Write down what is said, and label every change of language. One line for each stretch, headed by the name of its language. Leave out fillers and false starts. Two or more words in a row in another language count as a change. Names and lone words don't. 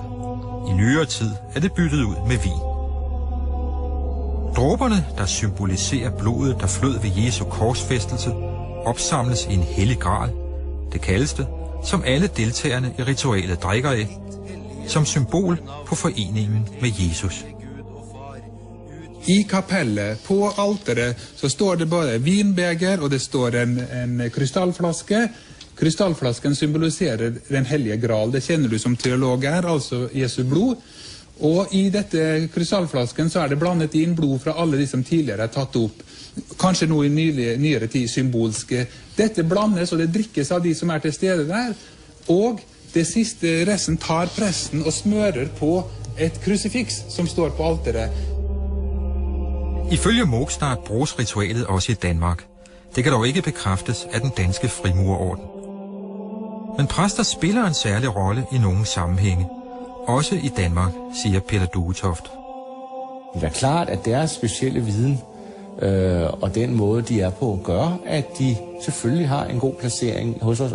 Danish: I nyere tid er det byttet ud med vin. Dråberne, der symboliserer blodet, der flød ved Jesu korsfæstelse, opsamles i en hellig gral. Det kaldes det, som alle deltagerne i ritualet drikker af, som symbol på foreningen med Jesus.
Norwegian: I kapellet, på alteret, så står det både vinbeger, og det står en krystallflaske. Krystallflasken symboliserer den hellige gral. Det kjenner du som teolog er, altså Jesu blod. Og i dette krystallflasken så det blandet inn blod fra alle de som tidligere tatt opp. Kanskje nå i nyere tid symbolske. Dette blandes og det drikkes av de som til stede der. Og det siste resten tar presten og smører på et krucifiks som står på alteret.
Danish: Ifølge Mogstad bruges ritualet også i Danmark. Det kan dog ikke bekræftes af den danske frimurerorden. Men præster spiller en særlig rolle i nogle sammenhænge. Også i Danmark, siger Peter Duetoft. Det klart, at deres specielle viden og den måde, de på, gør, at de selvfølgelig har en god placering hos os.